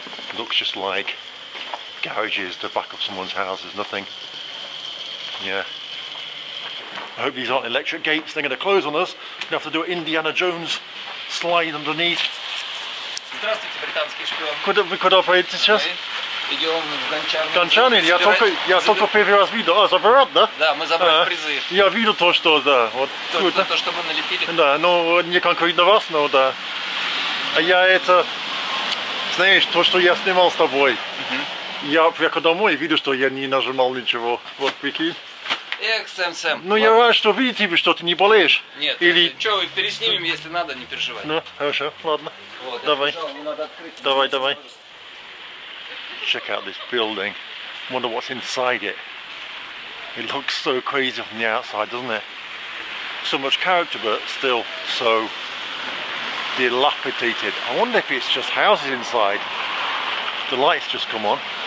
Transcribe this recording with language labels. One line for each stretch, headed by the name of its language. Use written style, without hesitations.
English: It looks just like garages, the back of someone's house, there's nothing. Yeah. I hope these aren't electric gates, they're going to close on us. We're going to have to do an Indiana Jones slide underneath.
Russian: Здравствуйте, британский шпион. Вы куда поедете сейчас? Идем в Гончарный. Гончарный? Я только первый раз видел. А, забирать, да? Да, мы забрали призы. Я видел то, что, да. Вот, То, что мы налепили. Да, ну не конкретно вас, но да. А я это, знаешь, то, что я снимал с тобой. Я приехал домой и видел, что я не нажимал ничего. Вот прикинь. Эх, Сэм. Ну я рад, что видите, что ты не болеешь. Нет, или... что, переснимем, если надо, не переживай. Ну, хорошо, ладно. Вот, давай. Побежал, не надо открыть. Давай.
English: Check out this building. Wonder what's inside it. It looks so crazy from the outside, doesn't it? So much character, but still so dilapidated. I wonder if it's just houses inside. The lights just come on.